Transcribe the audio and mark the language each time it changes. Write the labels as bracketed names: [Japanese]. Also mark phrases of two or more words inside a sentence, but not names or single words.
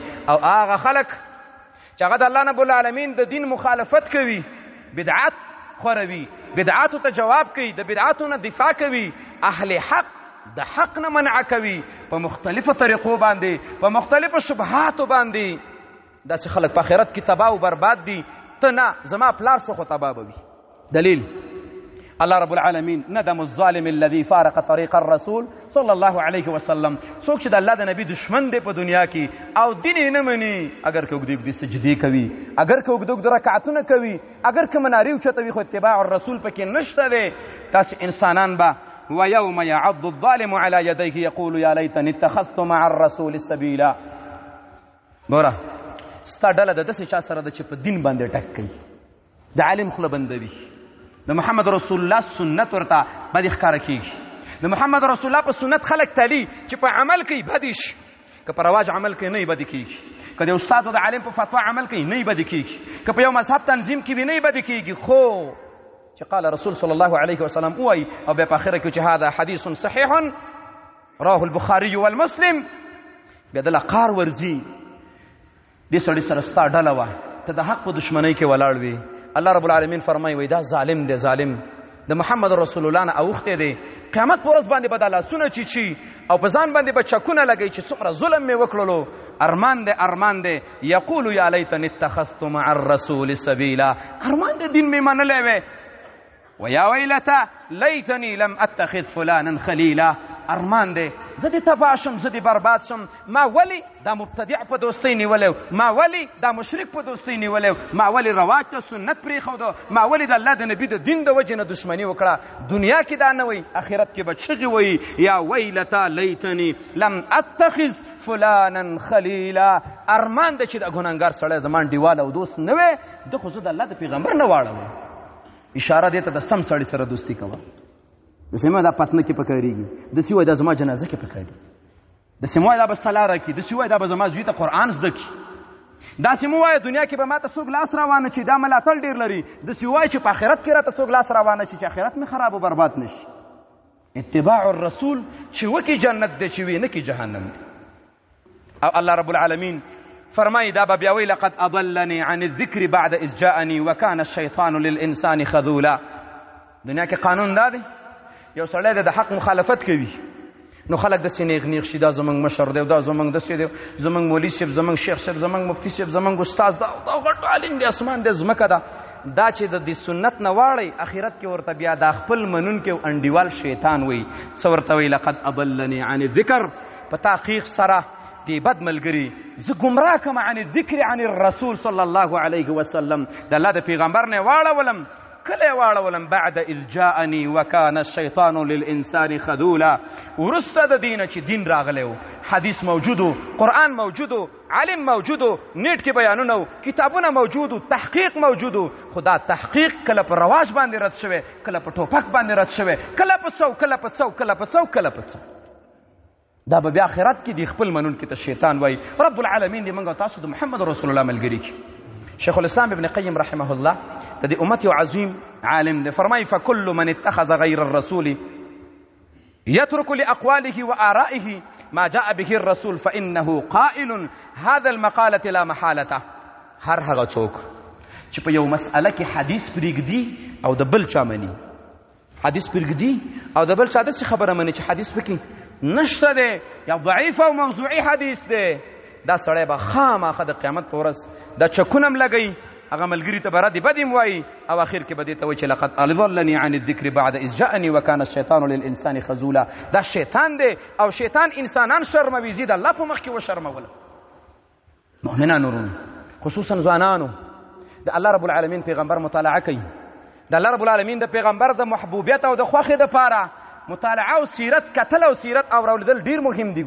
[Pashto] او هغه خلک چې هغه د الله رب العالمین د دین مخالفت کوي، بدعت خوروي، بدعاتو ته جواب کوي، د بدعاتو نه دفاع کوي، اهل حق د حق نه منع کوي، په مختلفو طریقو باندې، په مختلفو شبهاتو باندې، داسې خلک په آخرت کې تباه او برباد دي. ته نه، زما پلار شو خو تباه به وي. [Arabic] دلیل الله رب العالمین ندم الظالم الذي فارق طريق الرسول صلى الله عليه وسلم. [Pashto] څوک چې د الله د نبی دشمن دی په دنیا کې او دین یې نه مني، اگر که اوږدې اوږدې سجدې کوي، اگر که اوږده اوږده رکعتونه کوي، اگر که منارې اوچتوي، خو [Arabic] اتباع الرسول [Pashto] پکې نشته دی. تاسې انسانان به [Arabic] ويوم يعض الظالم على يديه يقول يا ليتني اتخذت مع الرسول سبيلا. [Pashto] ګوره ستا ډله د داسې چا سره ده چې په دین باندې ټک کوي، د عالم خوله بندوي، د محمد رسول الله سنت ورته بدې ښکاره کېږي. د محمد رسول الله په سنت خلک تلي چې په عمل کوي بدې شي، که په رواج عمل کوي نه یې بدې کېږي، که د استاد او د عالم په فتوا عمل کوي نه یې بدې کېږي، که په یو مذهب تنظیم کې وي نه یې بدې کېږي. خو چې [Arabic] قال رسول صلی الله علیه وسلم [Pashto] ووایي او بیا په آخره کې چې [Arabic] هذا حدیث صحیح رواه البخاري والمسلم، [Pashto] بیا دله قار ورځي. دې سړي سره ستا ډله وه، ته د حق په دشمنۍ کې ولاړ وي. الله رب العالمین فرمایي وای دا ظالم دی، ظالم د محمد رسول الله نه اوښتی دی. قیامت په ورځ باندې به دا لاسونه چیچي او په ځان باندې به چکونه لګوي چې څومره ظلم مې وکړلو. ارمان دی، ارمان دی. [Arabic] یقول یا لیتنی اتخذت مع الرسول سبیلا. [Pashto] ارمان دی دین مې منلی وی. [Arabic] ویا ویلته لیتنی لم اتخذ فلانا خلیلا. [Pashto] ارمان دی زه دې تباه شم، زه دې برباد شم. ما ولې دا مبتدع په دوستۍ نیولی، ما ولې دا مشرک په دوستۍ نیولی، ما ولې رواج ته سنت پرېښوده، ما ولې د الله د نبي د دین د وجې نه دښمني وکړه. دنیا کې دا نه وایي، آخرت کې به چغې وایي [Arabic] یا ویلته لیتنی لم اتخذ فلانا خلیلا. [Pashto] ارمان دی چې د ګنهګار سړی زما انډیوال او دوست نه وی، ده خو زه د الله د پیغمبر نه واړوم. اشاره دی ته د سم سړي سره دوستي کوه. داسې مه دا پتنه کې پکارېږي، داسې وایي دا زما جنازه کې پکاري، داسې مه وایي دا به سلاره کړي، داسې وایي دا به زما زوی ته قرآن زده کړي، داسې مه وایي دنیا کې به ما ته څوک لاس روانه چې دا ملاتړ ډېر لري، داسې وایي چې په آخرت کې راته څوک لاس روانه چې آخرت مې خراب و برباد نشي. [Arabic] اتباع الرسول [Pashto] چې وکي جنت دی، چې وي نه کې جهنم دی. او الله رب العالمین فرمایي دا به بیا وایي [Arabic] لقد اضلني عن الذکر بعد اذ جاءني وكان الشیطان للانسان خذولا. [Pashto] دنیا کې قانون دا دی، یو سړی د حق مخالفت کوي نو خلک داسې نیغ نیغ شي، دا زمونږ مشر دی، دا زمونږ داسې دی، زمونږ مولوي صاحب، زمونږ شیخ صاحب، زمونږ مفتي صاحب، زمونږ استاد، دا غټ عالم دی، اسمان دی، ځمکه ده. دا چې د دې سنت نه واړی آخرت کې ورته بیا دا خپل منونکی او انډیوال شیطان وایي. څه ورته وایي [Arabic] لقد اضلني عن الذکر، [Pashto] په تحقیق سره دی بد ملګري زه ګمراه کړم [Arabic] عن الذکر عن الرسول صلی الله علیه وسلم، [Pashto] د الله د پیغمبر نه واړولم. کله واړولم [Arabic] بعد اذ جاءني وكان الشيطان للانسان خذولا. [Pashto] ورسته د دینه چې دین راغلی و، حدیث موجود و، قرآن موجود و، علم موجود و، نیټ کې بیانونه و، کتابونه موجود و، تحقیق موجود و. خو دا تحقیق کله په رواج باندې رد شوی، کله په ټوپک باندې رد شوی، کله په څو کله په څو کله په څو کله په څو. دا به بیا آخرت کې دی خپل منونکي ته شیطان وایي. رب العالمین دې موږ او تاسو د محمد رسول الله ملګري کړي. [Arabic] شیخ الاسلام ابن قیم رحمه الله [Pashto] د دې امت یو عظیم عالم دی، فرمایي [Arabic] فکل من اتخذ غیر الرسول يترك لأقواله وآرائه ما جاء به الرسول فإنه قائل هذا المقالة لا محالة. [Pashto] هر هغه څوک چې په یو مسأله کې حدیث پرېږدي او د بل چا مني، حدیث پرېږدي او د بل چا داسې خبره مني چې حدیث پکې نشته دی یا ضعیف او موضوعي حدیث دی، دا سړی به خامخا د قیامت په ورځ دا چکونه لګوي، هغه ملګري ته به ردې بدې وایي او اخر کې به دې ته وایي چې [Arabic] لقد اضلني عن الذکر بعد اذ جاءني وكان الشیطان للانسان خذولا. [Pashto] دا شیطان دی او شیطان انسانان شرموي، زید الله په مخ کې وشرمول. مؤمنانو ورونو، خصوصا ځوانانو، د الله رب العالمین پیغمبر مطالعه کوي، د الله رب العالمین د پیغمبر د محبوبیت او د خوښۍ دپاره مطالعه او سیرت کتل او سیرت اوریدل ډیر مهم دي.